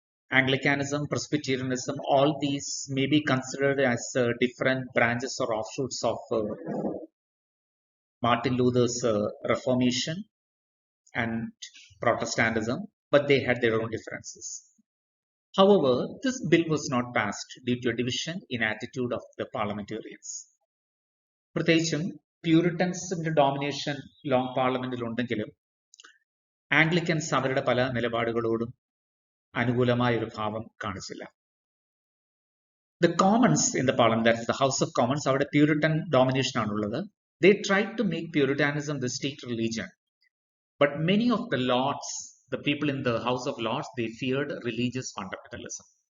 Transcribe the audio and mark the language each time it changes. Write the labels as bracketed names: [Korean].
[English] Anglicanism, Presbyterianism, all these may be considered as different branches or offshoots of Martin Luther's Reformation and Protestantism, but they had their own differences. However, this bill was not passed due to a division in attitude of the parliamentarians. [Malayalam] പ്രത്യേകിച്ചും പ്യൂരിറ്റൻസിന്റെ domination long പാർലമെന്റിൽ ഉണ്ടെങ്കിലും ആംഗ്ലിക്കൻസ് അവരുടെ പല നിലപാടുകളോടും അനുകൂലമായ ഒരു ഭാവം കാണിച്ചില്ല. [English] The Commons in the Parliament, that is the House of Commons, [Malayalam] അവിടെ പ്യൂരിറ്റൻ ഡോമിനേഷൻ ആണുള്ളത്. [English] They tried to make Puritanism the state religion, but many of the lords, the people in the House of Lords, they feared religious fundamentalism.